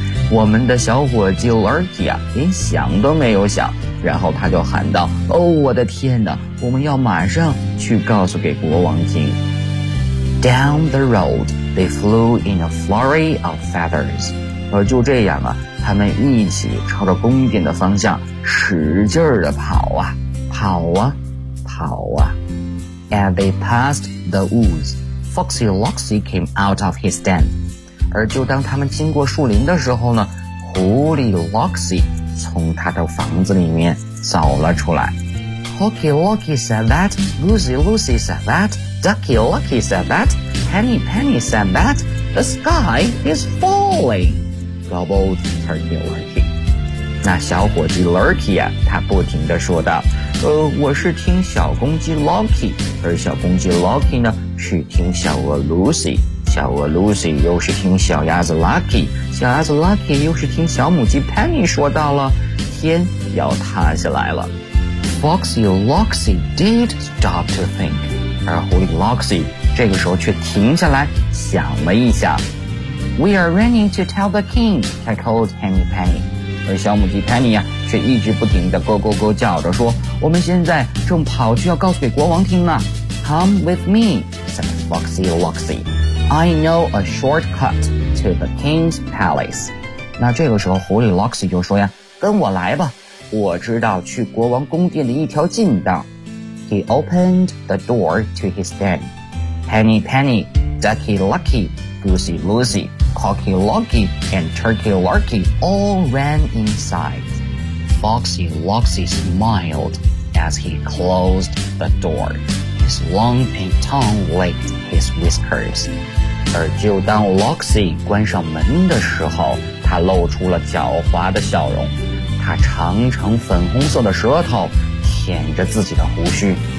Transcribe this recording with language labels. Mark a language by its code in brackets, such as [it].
[zh] 我们的小伙计 Lurkey 啊，连想都没有想，然后他就喊道，哦，我的天哪，我们要马上去告诉给国王听。 [en] Down the road, they flew in a flurry of feathers. [zh] 而就这样啊，他们一起朝着宫殿的方向使劲地跑啊，跑啊，跑啊。 [en] And they passed the woods. Foxy Loxy came out of his den. [zh] 而就当他们经过树林的时候呢，狐狸 Loxy 从他的房子里面走了出来。 [en] Cocky Locky said that, Goosey Lucy said that, Ducky Lucky said that, Henny Penny said that, the sky is falling, gobbled Turkey Lurkey. [zh] 那小伙计 Lurkey 啊，他不停地说道，我是听小公鸡 Locky, 而小公鸡 Locky 呢是听小鹅 Lucy, 小鹅 Lucy 又是听小鸭子 Lucky, 小鸭子 Lucky 又是听小母鸡 Penny 说到了天要塌下来了。 [en] Foxy Loxy did stop to think, [zh] 而狐狸 Loxy 这个时候却停下来想了一下。 [en] We are running to tell the king, cackled Henny Penny, [zh] 而小母鸡 Penny 啊却一直不停地咯咯咯叫着说，我们现在正跑去要告诉给国王听呢。 [en] Come with me, said Foxy Loxy. I know a shortcut to the king's palace. [zh] 那这个时候狐狸 Loxy 就说呀，跟我来吧，我知道去国王宫殿的一条近道。 [en] He opened the door to his den. Henny Penny, Ducky Lucky, Goosey Lucy, Cocky Locky, and Turkey Lurkey all ran inside. Foxy Loxy smiled as he closed the door. His long pink tongue licked his whiskers. [zh] 而就当 Loxy 关上门的时候，他露出了狡猾的笑容。他长长粉红色的舌头舔着自己的胡须。